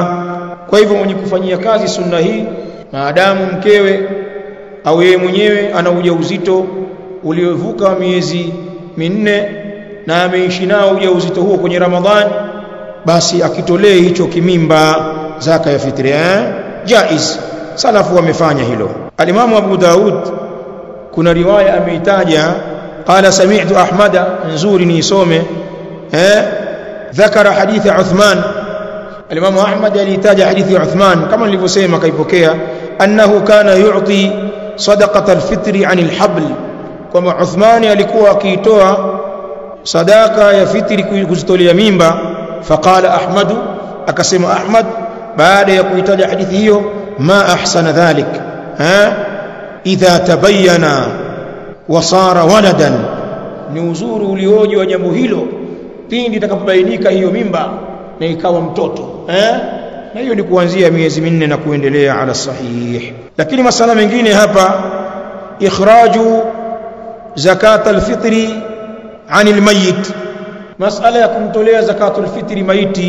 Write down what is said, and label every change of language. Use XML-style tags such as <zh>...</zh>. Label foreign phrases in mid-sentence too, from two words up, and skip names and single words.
<sw>Kwa hivyo mwenye kufanyia kazi sunna hii, maadamu mkewe au yeye mwenyewe ana ujauzito uliovuka miezi 4 na ameishi nao ujauzito huo kwenye Ramadhani, basi akitolee hicho kimimba zaka ya fitri, jaiz. Salafu wamefanya hilo. Al-Imam Abu Daud kuna riwaya ameitaja,</sw> <ar>قال سمعت أحمد,</ar> <sw>nzuri niisome,</sw> <ar>ذكر حديث عثمان. الإمام أحمد يليتاج حديث عثمان كما</ar> <sw>nilivyosema kaipokea,</sw> <ar>أنه كان يعطي صدقة الفطر عن الحبل, كما عثمان</ar> <sw>alikuwa akiitoa sadaka ya fitri kuzitolea mimba.</sw> <ar>فقال أحمد,</ar> <sw>akasema Ahmad baada ya kuitaja hadithi hiyo,</sw> <ar>ما أحسن ذلك إذا تبين وصار ولدا,</ar> <sw>ni uzuri ulioje wa jambo hilo pindi itakapobainika hiyo mimba na ikawa mtoto, na hiyo ni kuanzia miezi 4 na kuendelea</sw> <ar>على الصحيح.</ar> <sw>Lakini masala mengine hapa,</sw> <ar>إخراج زكاة الفطر عن الميت,</ar> <sw>masala ya kumtolea</sw> <ar>زكاة الفطر</ar> <sw>maiti.</sw>